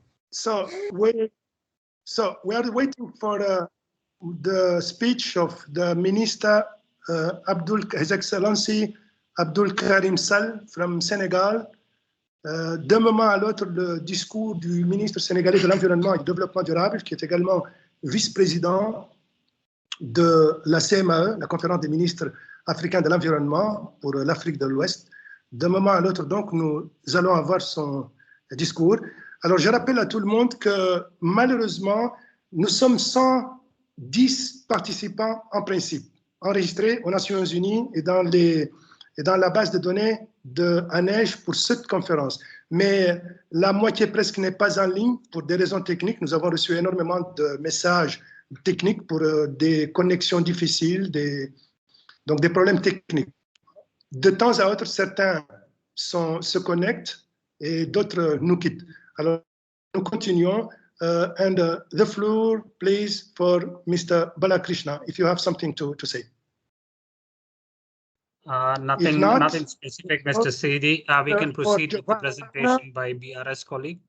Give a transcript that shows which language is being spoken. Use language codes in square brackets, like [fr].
[en] So we are waiting for the speech of the Minister, His Excellency Abdul Karim Sall from Senegal. [fr] D'un moment à l'autre, le discours du ministre sénégalais de l'Environnement et du Développement durable, qui est également vice-président de la CMAE, la conférence des ministres africains de l'environnement pour l'Afrique de l'Ouest. D'un moment à l'autre, donc, nous allons avoir son discours. Alors, je rappelle à tout le monde que malheureusement, nous sommes 110 participants en principe, enregistrés aux Nations Unies et dans la base de données de ANEJ pour cette conférence. Mais la moitié presque n'est pas en ligne pour des raisons techniques. Nous avons reçu énormément de messages techniques pour des connexions difficiles, donc des problèmes techniques. De temps à autre, certains se connectent et d'autres nous quittent. Alors, nous continuons. [en] And the floor, please, for Mr. Balakrishna, if you have something to say. Nothing specific, Mr. Sidi. We can proceed with the presentation by BRS colleague.